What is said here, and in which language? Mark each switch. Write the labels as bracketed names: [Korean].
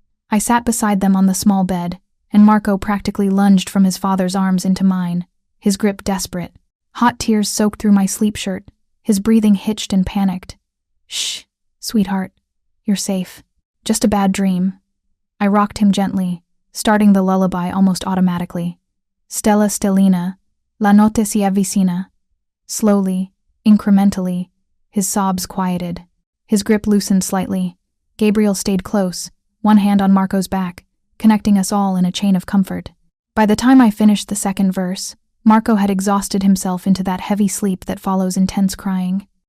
[English] I sat beside them on the small bed, and Marco practically lunged from his father's arms into mine, his grip desperate. Hot tears soaked through my sleep shirt, his breathing hitched and panicked. "Shh, sweetheart. You're safe. Just a bad dream." I rocked him gently, starting the lullaby almost automatically. [Italian] "Stella stellina, la notte si avvicina." [English] Slowly, incrementally, his sobs quieted. His grip loosened slightly. Gabriel stayed close, one hand on Marco's back, connecting us all in a chain of comfort. By the time I finished the second verse, Marco had exhausted himself into that heavy sleep that follows intense crying.